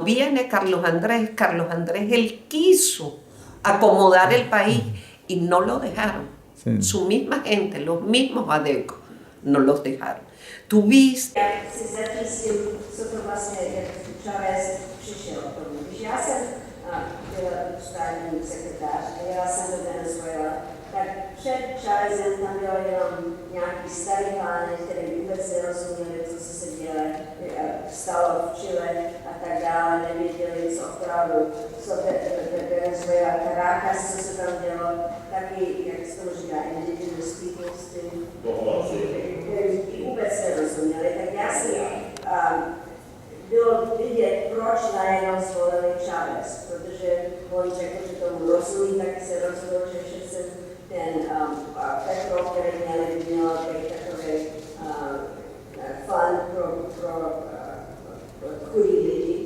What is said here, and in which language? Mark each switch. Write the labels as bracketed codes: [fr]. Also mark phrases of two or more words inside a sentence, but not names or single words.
[es] Viene Carlos Andrés, él quiso acomodar el país y no lo dejaron. Sí. Su misma gente, los mismos adecos, no los dejaron. Tuviste... [cs] Si zatřístil, co to vlastně, jak Chávez přišel k tomu. Když já jsem byla státní sekretář a jela jsem do Venezuela, tak před Chávezem tam bylo jenom nějaký starý plány, které vůbec nerozuměli, co se stalo v Chile a tak dále, nevěděli, co opravdu, co Venezuela, Caracas, co se tam dělo, taky, jak se to říká, [en] indigenous peoples, [cs] vůbec nerozuměli, tak jasně bylo vidět, proč najednou zvolili Chávez, protože oni řekli, že tomu rozumí, tak se rozhodl, že přece ten petrol, který měli, by měl být takový fond pro chudý lidi.